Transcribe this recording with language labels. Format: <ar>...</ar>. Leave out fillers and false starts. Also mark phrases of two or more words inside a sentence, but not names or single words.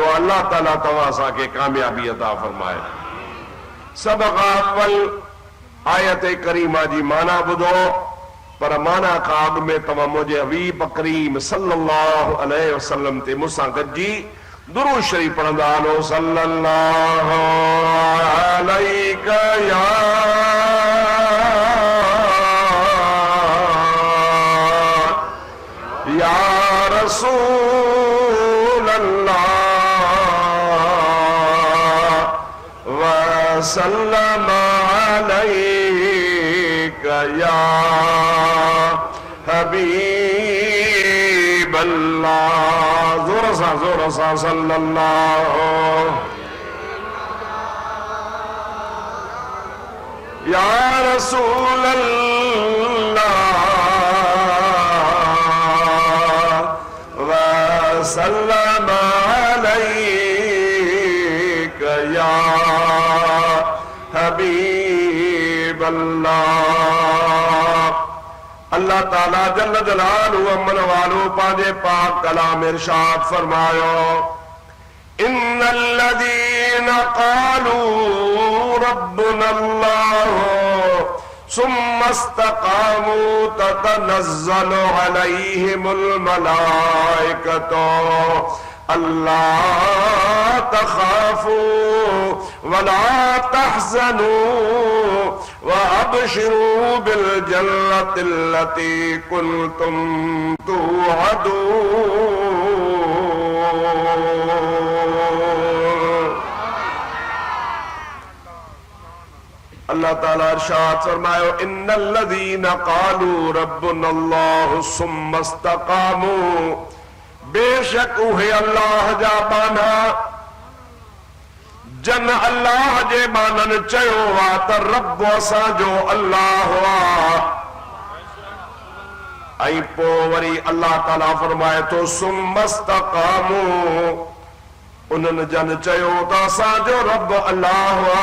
<sd>अल्लाह ताला तव्हां असांखे कामयाबी अता फरमाए। सभ खां अव्वल आयत करीमा जी माना ॿुधो, पर माना खां अॻु में तव्हां मुंहिंजे हबीब करीम</sd> <ar>صلى الله عليه وسلم</ar> <sd>ते मूंसां गॾिजी दुरूद शरीफ पढ़ंदा हलो।</sd> <ar>صلى الله عليك يا رسول الله وسلم عليك يا حبيب الله. सा जोर सा صلى الله يا رسول الله وسلم عليك يا حبيب الله.</ar> <sd>अल्लाह ताला</sd> <ar>جل جلاله</ar> <sd>अमन वालो पांजे पाक कलाम इरशाद फरमायो</sd> <ar>إن الذين قالوا ربنا الله ثم استقاموا تتنزل عليهم الملائكة ألا تخافوا ولا تحزنوا وأبشروا بالجنة التي كنتم توعدون.</ar> <sd>अल्लाह ताला इरशाद फरमायो</sd> <ar>إن الذين قالوا ربنا الله ثم استقاموا</ar> <sd>बेशक उहे अल्लाह जा बाना जन अल्लाह जे बानन चयो वा त रब असां जो अल्लाह वा। ऐं पोइ वरी अल्लाह ताला फरमाए तो</sd> <ar>ثم استقاموا</ar> <sd>उन्हनि जन चयो त असां जो रब अल्लाह वा।</sd>